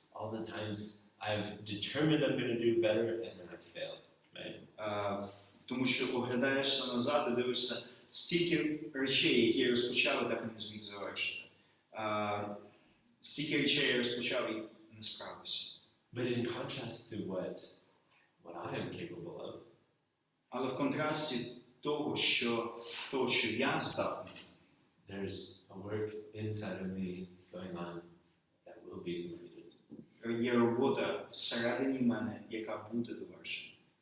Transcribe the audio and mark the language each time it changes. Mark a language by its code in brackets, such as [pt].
[en] All the times I've determined I'm going to do better and then I failed, right? [uk] Тому що поглядаєшся назад і дивишся стільки речей, які я розпочав і так і не зміг завершити. Стільки речей я розпочав і не справився. [en] But in contrast to what I am capable of, [uk] але в контрасті того, що я здатний, [en] there's a work inside of me going on that will be completed. [uk] Є робота всередині мене, яка буде довершена.